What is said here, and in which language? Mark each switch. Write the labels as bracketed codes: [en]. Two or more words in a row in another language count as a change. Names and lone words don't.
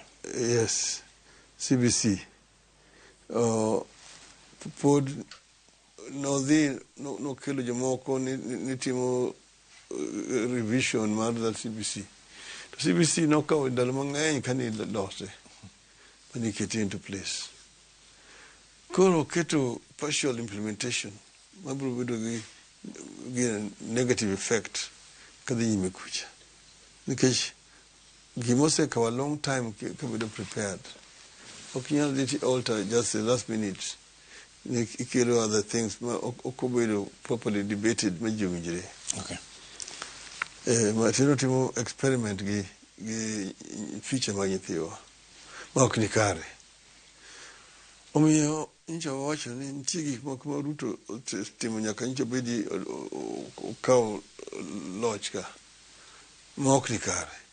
[en] Yes, CBC. [luo] Pod nokelo jomoko ni timo revision mar CBC. To CBC nokawo ndalo mang'eny kani lose mani kete [en] into place. [luo] Koro keto [en] partial implementation [luo] mabiro bedo gi [en] negative effect [luo] kadhi nyime kucha. Nikech gimosekawo [en] a long time [luo] kabedo prepared. Ok nyal dhi [en] alter just the last minute. [luo] Ikelo [en] other things [luo] okobedo [en] properly debated [luo] ma ji owinjre. [en] Okay. [luo] Matino timo experiment gi feature mag nyithiwa ma ok ni kare. Omiyo nyicha wacho ni nitie gik moko ma Ruto timo nyaka nyicha bedi okawo loch ka ma ok ni kare.